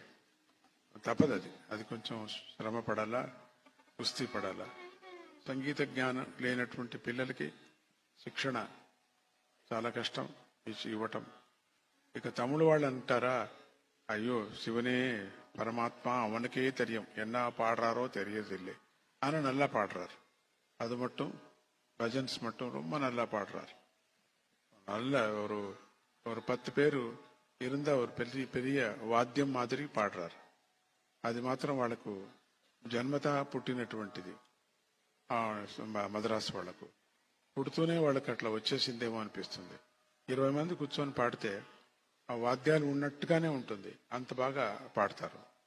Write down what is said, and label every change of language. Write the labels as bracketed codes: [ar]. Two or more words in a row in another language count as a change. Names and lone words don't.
[te] తప్పదు, అది కొంచెం శ్రమ పడాలా, కుస్తీ పడాలా. సంగీత జ్ఞానం లేనటువంటి పిల్లలకి శిక్షణ చాలా కష్టం ఇవ్వటం. ఇక తమిళ వాళ్ళు అంటారా, అయ్యో శివనే పరమాత్మ [ta] அவனுக்கே தெரியும், என்ன பாடுறாரோ தெரியதில்லை, ஆனா நல்லா பாடுறார். அது மட்டும் பஜன்ஸ் மட்டும் ரொம்ப நல்லா பாடுறார். நல்ல ஒரு 10 பேரு இருந்த ஒரு பெரிய [te] వాద్యం మాదిరి పాడరారు. అది మాత్రం వాళ్ళకు జన్మతా పుట్టినటువంటిది. మద్రాసు వాళ్లకు పుడుతూనే వాళ్ళకి అట్లా వచ్చేసిందేమో అనిపిస్తుంది. 20 మంది కూర్చొని పాడితే ఆ వాద్యాలు ఉన్నట్టుగానే ఉంటుంది, అంత బాగా పాడతారు.